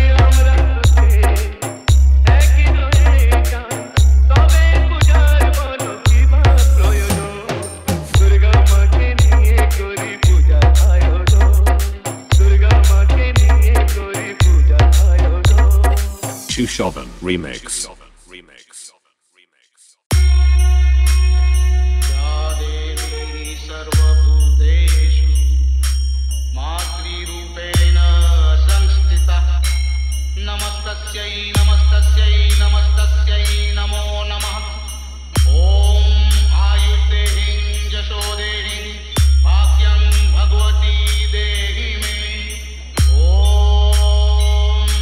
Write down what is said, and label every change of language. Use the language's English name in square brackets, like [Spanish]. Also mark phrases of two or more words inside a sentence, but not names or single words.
[Bangla] আমরা তো সে একই রয়ে যাই। তবে পূজার বলো কি বা প্রয়োজন। দুর্গা মাকে নিয়ে করি পূজার আয়োজন। দুর্গা মাকে নিয়ে করি পূজার আয়োজন। Chushovan Remix. [Sanskrit] या देवी सर्वभूतेषु मातृरूपेण संस्थिता नमस्तस्यै नमस्तस्यै नमस्तस्यै नमो नमः। ॐ आयुर्देहिं यशोदेहिं भाग्यं भगवती देहि मे। ॐ